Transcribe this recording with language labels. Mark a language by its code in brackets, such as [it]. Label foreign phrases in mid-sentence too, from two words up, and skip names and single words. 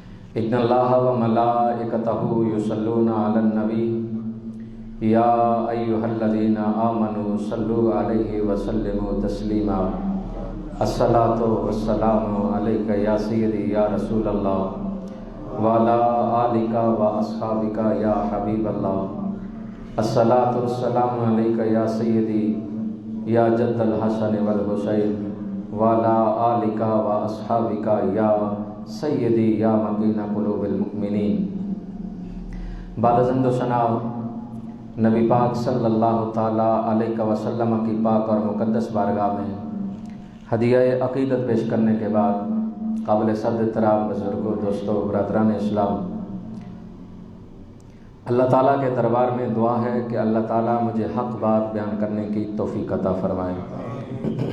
[ar] إن الله وملائكته يصلون على النبي يا أيها الذين آمنوا صلوا عليه وسلموا تسليما. الصلاة والسلام عليك يا سيدي يا رسول الله وعلى آلك وأصحابك يا حبيب الله. الصلاة والسلام عليك يا سيدي يا جد الحسن والحسين وعلى آلك وأصحابك يا سيدي يا مكين قلوب المؤمنين. [ur] بعد از حمد و ثنا نبی پاک [ar] صلى الله تعالى عليه وسلم [ur] کی پاک اور مقدس بارگاہ میں ہدیہ عقیدت پیش کرنے کے بعد قابل صد احترام بزرگوں، دوستوں، برادران اسلام، اللہ تعالیٰ کے دربار میں دعا ہے کہ اللہ تعالیٰ مجھے حق بات بیان کرنے کی توفیق عطا فرمائے.